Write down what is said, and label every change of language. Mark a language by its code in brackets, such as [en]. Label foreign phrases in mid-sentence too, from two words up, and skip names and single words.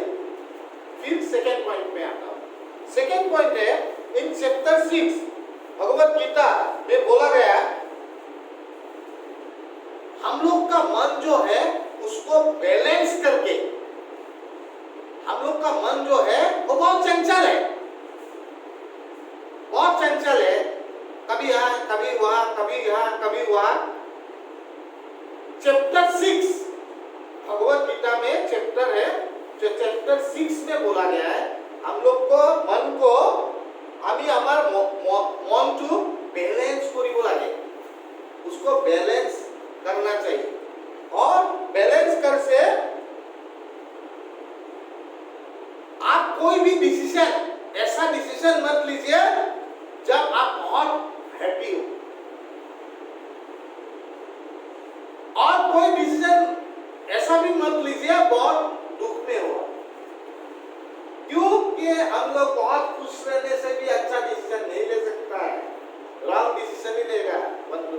[hi] फिर सेकेंड पॉइंट में आता हूं। सेकेंड पॉइंट है, [en] in chapter [hi] 6 भगवत गीता में बोला गया, हम लोग का मन जो है उसको बैलेंस करके, हम लोग का मन जो है वो बहुत चंचल है, बहुत चंचल है, कभी यहाँ कभी वहां, कभी यहाँ कभी वहां। चैप्टर 6 भगवत गीता में चैप्टर है जो चैप्टर 6 में बोला गया है, हम लोग को मन को [as] আমি আমার মনটো [hi] बैलेंस [as] করি লাগে, [hi] उसको बैलेंस करना चाहिए। और बैलेंस कर से आप कोई भी डिसीजन, ऐसा डिसीजन मत लीजिए जब आप बहुत हैप्पी हो, और कोई डिसीजन ऐसा भी मत लीजिए बहुत दुख में हो, क्योंकि हम लोग बहुत खुश रहने से भी अच्छा डिसीजन नहीं ले सकता है, [en] wrong decision [hi] ही लेगा बंधु।